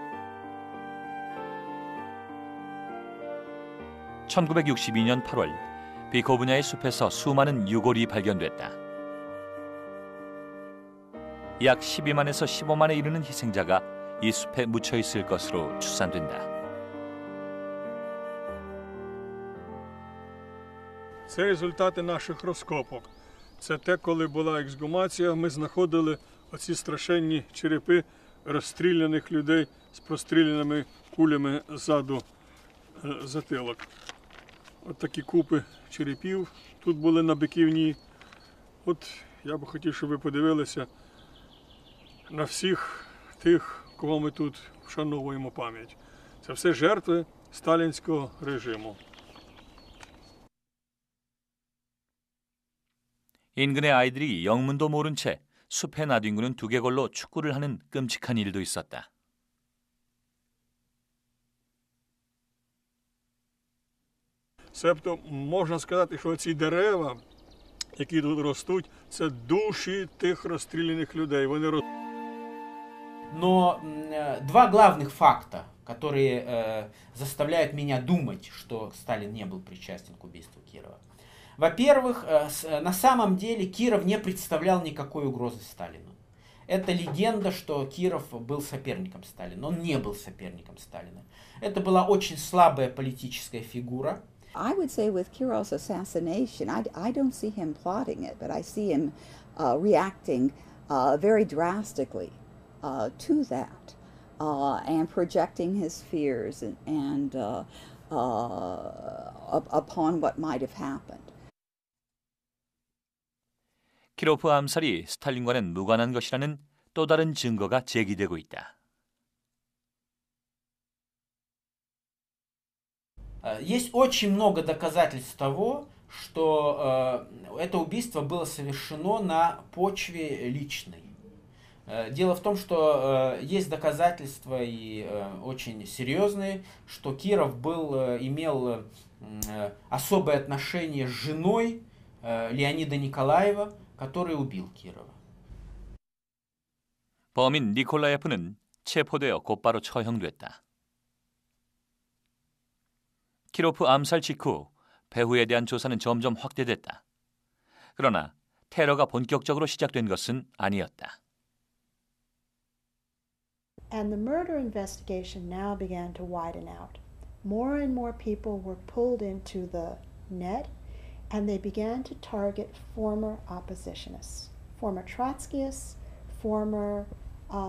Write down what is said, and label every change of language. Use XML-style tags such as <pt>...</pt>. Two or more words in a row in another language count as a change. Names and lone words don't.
<ko>1962년 8월 비코브냐의 숲에서 수많은 유골이 발견됐다. 약 12만에서 15만에 이르는 희생자가 이 숲에 묻혀 있을 것으로 추산된다.</ko> <uk>Це результати наших розкопок. Це те, коли була ексгумація, ми знаходили оці страшенні черепи розстріляних людей з простріляними кулями ззаду затилок. От такі купи черепів тут були на Биківні. От я би хотів, щоб ви подивилися на всіх тих, кого ми тут вшановуємо пам'ять. Це все жертви сталінського режиму.</uk> <ko>인근의 아이들이 영문도 모른 채 숲에 나뒹구는 두개골로 축구를 하는 끔찍한 일도 있었다.</ko> <uk>Себто можна сказати, що ці дерева, які тут ростуть, це душі тих розстріляних людей. Вони</uk> <ru>Но два главных факта, которые заставляют меня думать, что Сталин не был причастен к убийству Кирова. Во-первых, на самом деле Киров не представлял никакой угрозы Сталину. Это легенда, что Киров был соперником Сталина. Он не был соперником Сталина. Это была очень слабая политическая фигура.</ru> <en>I would say with Kirov's assassination, I don't see him plotting it, but I see him reacting very drastically to that and projecting his fears and upon what might have happened.</en> <ko>키로프 암살이 스탈린과는 무관한 것이라는 또 다른 증거가 제기되고 있다.</ko> <ru>Есть очень много доказательств того, что это убийство было совершено на почве личной. Дело в том, что есть доказательства и очень серьезные, что Киров имел особое отношение с женой Леонида Николаева, который убил Кирова.</ru> <ko>범인 니콜라예프는 체포되어 곧바로 처형됐다. 키로프 암살 직후 배후에 대한 조사는 점점 확대됐다. 그러나 테러가 본격적으로 시작된 것은 아니었다.</ko> <en>And the murder investigation now began to widen out. More and more people were pulled into the net, and they began to target former oppositionists, former Trotskyists, former</en>